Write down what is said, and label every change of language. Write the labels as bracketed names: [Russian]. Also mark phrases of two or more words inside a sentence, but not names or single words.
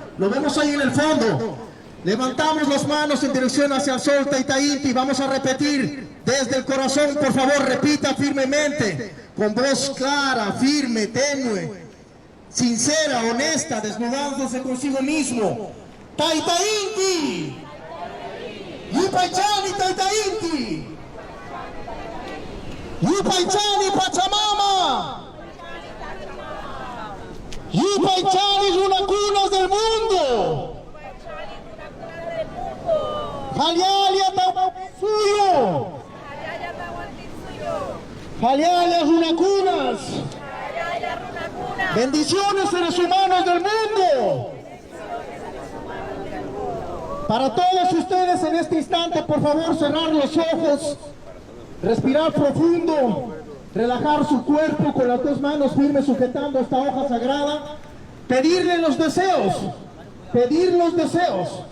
[Spanish] Lo vemos ahí en el fondo. Levantamos las manos en dirección hacia el sol, Taita Inti. Vamos a repetir desde el corazón, por favor, repita firmemente, con voz clara, firme, tenue, sincera, honesta, desnudándose consigo mismo. [Quechua] Taita Inti. Yupaychani Taita Inti. Yupaychani Pachamama. Yupaychani Runacunas [Spanish] del mundo. [Quechua] Jalialia Tahuantinsuyo. Jalialia Runacunas. [Spanish] Bendiciones, seres humanos del mundo. Para todos ustedes en este instante, por favor, cerrar los ojos, respirar profundo, relajar su cuerpo con las dos manos firmes sujetando esta hoja sagrada, pedirle los deseos, pedir los deseos